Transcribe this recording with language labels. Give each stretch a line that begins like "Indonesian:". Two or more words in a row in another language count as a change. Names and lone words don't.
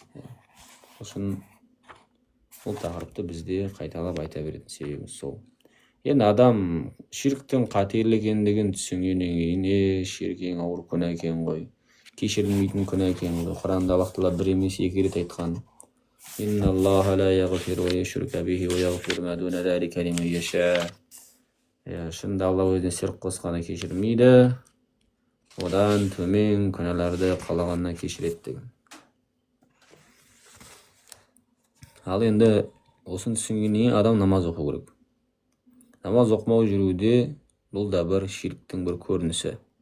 Kazakh: Сосын бұл тақырыпты бізде қайталап айта беретін себебіміз сол. Енді адам ширктің қатерлі екендігін түсінгеннен кейін, ширк ең ауыр күнә екен ғой. Кешірілмейтін күнә екен ғой. Құранда Аллах Тағала бір емес екі рет айтқан.
Arabic: إن الله لا يغفر أن يشرك به ويغفر ما دون ذلك لمن يشاء.
Kazakh: Шынында Алла өзіне ширк қосқаны кешірмейді, одан төмен күнәларды қалағанына кешіреді деген. Ал енді осыны түсінгеннен адам намаз оқу керек. Намаз оқымау жүруде бұл да бір ширктің бір көрінісі.